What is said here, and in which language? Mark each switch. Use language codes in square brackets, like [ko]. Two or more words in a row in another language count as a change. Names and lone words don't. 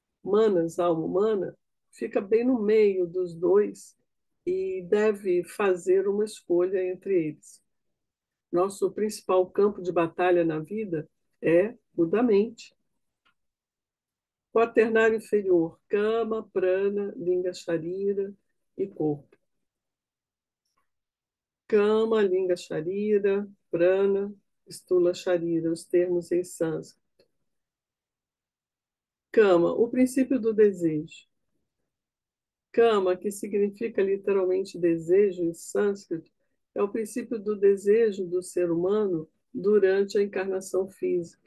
[pt] manas, alma humana, fica bem no meio dos dois e deve fazer uma escolha entre eles. Nosso principal campo de batalha na vida é o da mente. Quaternário inferior, cama, [sa] prana, linga sharira [pt] e corpo. [sa] Kama, linga sharira, prana, stula sharira, [pt] os termos em sânscrito. Kama, o princípio do desejo. Kama, que significa literalmente desejo em sânscrito, é o princípio do desejo do ser humano durante a encarnação física.